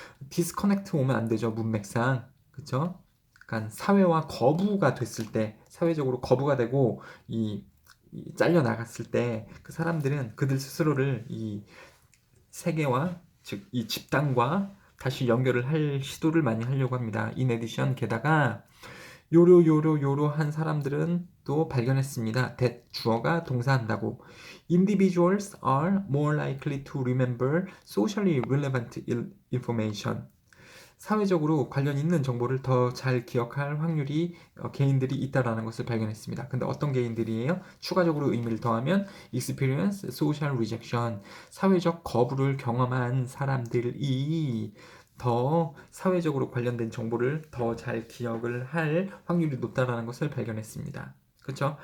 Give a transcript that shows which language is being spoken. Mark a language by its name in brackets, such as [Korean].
[Korean] 디스커넥트 오면 안 되죠, 문맥상. 그쵸? 그러니까 사회와 거부가 됐을 때, 사회적으로 거부가 되고 이 잘려 나갔을 때 그 사람들은 그들 스스로를 이 세계와, 즉 이 집단과 다시 연결을 할 시도를 많이 하려고 합니다. [English] In addition, [Korean] 게다가 요러한 사람들은 또 발견했습니다. that 주어가 동사한다고. [English] Individuals are more likely to remember socially relevant information. [Korean] 사회적으로 관련 있는 정보를 더 잘 기억할 확률이 개인들이 있다라는 것을 발견했습니다. 근데 어떤 개인들이에요? 추가적으로 의미를 더하면 [English] experience social rejection, [Korean] 사회적 거부를 경험한 사람들이 더 사회적으로 관련된 정보를 더 잘 기억을 할 확률이 높다라는 것을 발견했습니다. 그렇죠?